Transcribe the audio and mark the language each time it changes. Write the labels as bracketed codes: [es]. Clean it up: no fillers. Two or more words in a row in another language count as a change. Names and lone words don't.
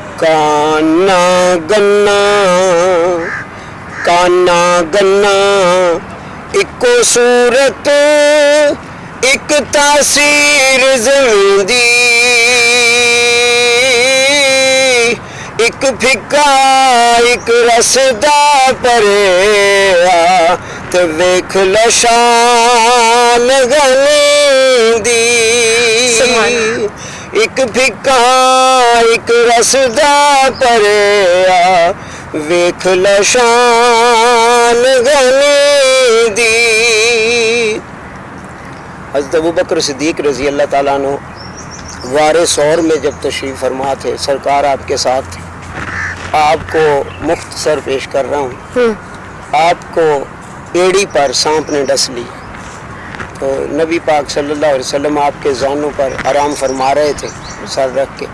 [pa] کانا گنا اکو صورت اک تاثیر زمیں دی، اک پھکا اک رسدا پریا تے ویکھ لو شان غنی دی. اک پھکا اک رسدا پریا ویکھ لو شان غنی دی. [ur] حضرت ابو بکر صدیق [ar] رضي الله تعالى عنه [ur] وارے ثور میں جب تشریف فرما تھے، سرکار آپ کے ساتھ تھے. آپ کو مختصر پیش کر رہا ہوں. آپ کو ایڑی پر سانپ نے ڈس لی، تو نبی پاک [ar] صلى الله عليه وسلم [ur] آپ کے زانوں پر آرام فرما رہے تھے سر رکھ کے.